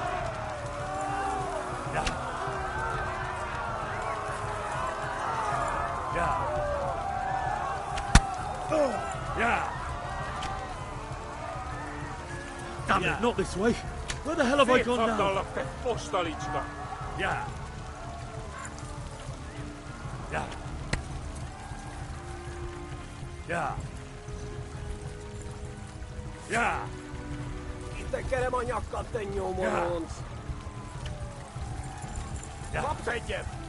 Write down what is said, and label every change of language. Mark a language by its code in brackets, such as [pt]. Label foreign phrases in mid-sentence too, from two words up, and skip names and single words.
[en] Yeah. Yeah. Damn it, not this way. Where the hell have I gone now? [hu] Szétszabdallak, te fostalicska! [en] Yeah. Yeah. Yeah. Yeah. [hu] Itekerem a nyakkad, te nyomoronc! Kapsz egyet!